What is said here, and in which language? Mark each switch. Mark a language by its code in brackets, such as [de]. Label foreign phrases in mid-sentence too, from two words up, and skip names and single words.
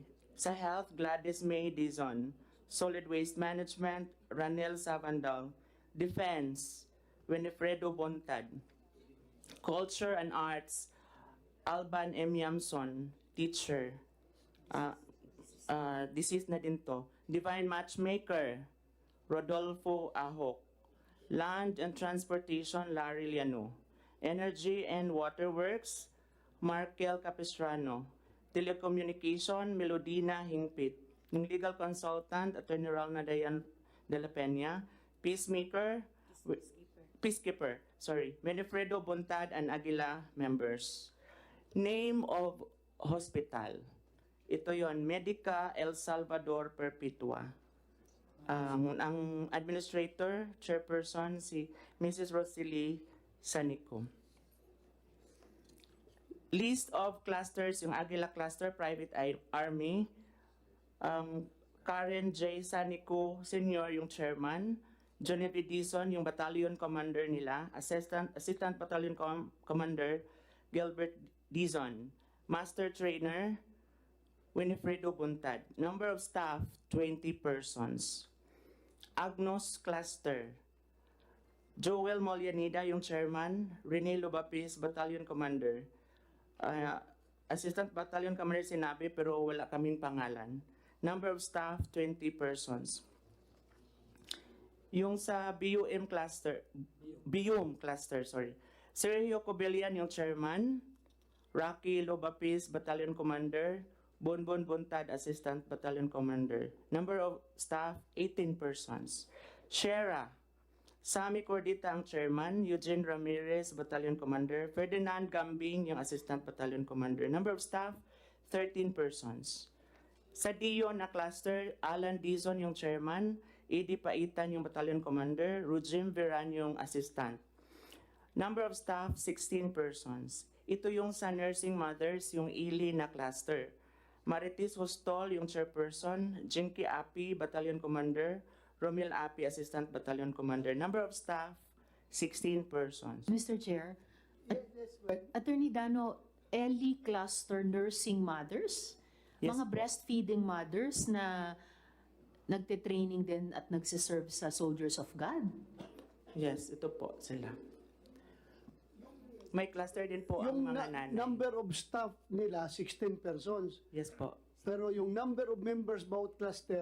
[en] Sa Health, Gladys May Dizon. Solid Waste Management, Ranel Savandal. Defense, Winifredo Bontad. Culture and Arts, Alban M. [tl] Yamson, teacher. Deceased na din to. [en] Divine Matchmaker, Rodolfo Ahok. Land and Transportation, Larry Liano. Energy and Waterworks, Markel Capistrano. Telecommunication, Melodina Hingpit. Yung legal consultant, Attorney Ralna Dayan de la Peña. Peacekeeper, Winifredo Bontad and Aguila members. Name of hospital. [tl] Ito yon, Medica El Salvador Perpetua. Ang administrator, chairperson, si Mrs. Rosalie Sanico. [en] List of clusters, yung Aguila Cluster, Private Army. Karen J. Sanico Senior, yung chairman. Genevieve Dizon, yung battalion commander nila. Assistant Battalion Commander, Gilbert Dizon. Master Trainer, Winifredo Buntad. Number of staff, 20 persons. Agnos Cluster. Joel Molianida, yung chairman. Rene Lubapis, Battalion Commander. Assistant Battalion Commander [tl] sinabi pero wala kaming pangalan. [en] Number of staff, 20 persons. Yung sa BUM cluster, Sergio Cobillan, yung chairman. Rocky Lobapis, Battalion Commander. Bonbon Bontad, Assistant Battalion Commander. Number of staff, 18 persons. Shera, Sami Cordita ang chairman. Eugene Ramirez, Battalion Commander. Ferdinand Gambing, yung Assistant Battalion Commander. Number of staff, 13 persons. Sa Dio na cluster, Alan Dizon yung chairman. Edi Paitan yung Battalion Commander. Rujim Veran yung Assistant. Number of staff, 16 persons. [tl] Ito yung sa [en] Nursing Mothers, [tl] yung Ili na cluster. [en] Maritis Hostol, yung chairperson. Jinky Api, Battalion Commander. Romil Api, Assistant Battalion Commander. Number of staff, 16 persons. Mr. Chair, Attorney Dano, Eli Cluster Nursing Mothers? Yes, [tl] Mga po. [en] breastfeeding mothers [tl] na nagte-training din at nagsiserve sa Soldiers of God. [en] Yes, [tl] ito po sila. May cluster din po ang Yung mga nanay. [en] number of staff nila, 16 persons. Yes po. [tl] Pero yung [en] number of members bawat cluster,